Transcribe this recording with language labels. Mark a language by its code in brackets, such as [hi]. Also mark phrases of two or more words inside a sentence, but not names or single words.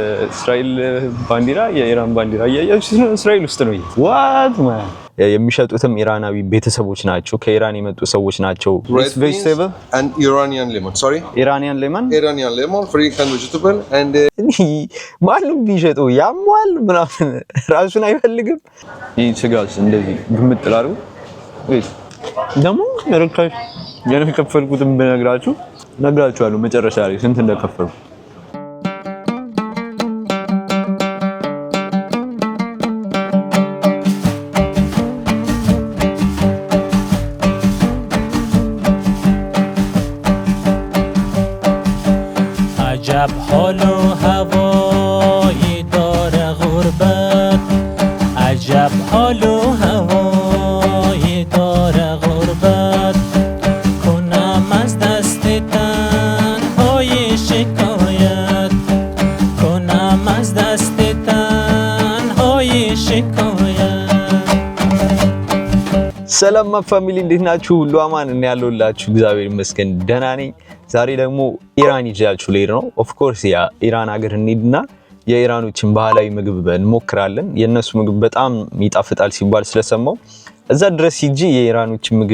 [am] የእስራኤል ባንዲራ የኢራን ባንዲራ ያያችሁ እስራኤል ውስጥ ነው። ዋት ማን የሚሸጡትም ኢራናዊ ቤተሰቦች ናቸው። ከኢራን የመጡ ሰዎች ናቸው። [en] vegetable and Iranian lemon. Sorry? Iranian lemon? Iranian lemon, free canned vegetable and [am] ማንም ቢሸጠው ያሟል ምናምን ራሱን አይፈልግም። ይህ ስጋስ እንደዚህ ግምት ጥላሩ ወይስ ደግሞ ርካሽ የከፈልኩትን ነግራችኋለሁ መጨረሻ ላይ ስንት እንደከፈልኩ። [fa] عجب حال و هوای داره غربت عجب حال و هوای داره غربت کنم از دست تنهای شکایت کنم از دست تنهای شکایت [am] ሰላም ፋሚሊ እንዴት ናችሁ? ሁሉ አማን እና ያለውላችሁ እግዚአብሔር ይመስገን ደህና ነኝ። ዛሬ ደግሞ ኢራን ይዣችሁ ልሄድ ነው። [en] of course [am] ያ ኢራን ሀገር እንሂድና የኢራኖችን ባህላዊ ምግብ እንሞክራለን። የነሱ ምግብ በጣም ይጣፍጣል ሲባል ስለሰማው እዛ ድረስ ሂጂ የኢራኖችን ምግብ